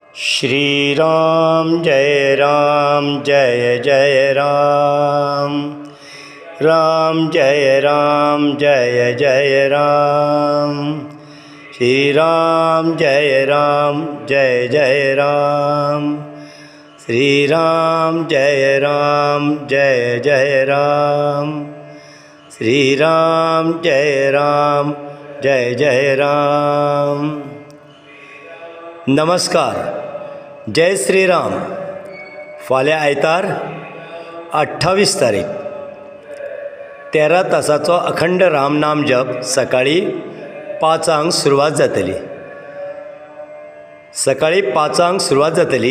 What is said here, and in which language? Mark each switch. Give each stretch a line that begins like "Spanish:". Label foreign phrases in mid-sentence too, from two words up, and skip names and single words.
Hindi: श्री राम जय जय राम, राम जय जय राम, श्री राम जय जय राम, श्री राम जय जय राम, श्री राम जय जय राम।
Konkani: नमस्कार, जय श्रीराम। फाल्यां आयतार 28 तारीख 13 तासाचो अखंड रामनाम जप सकाळीं 5 सुरवात जातली। सकाळीं 5 सुरवात जातली।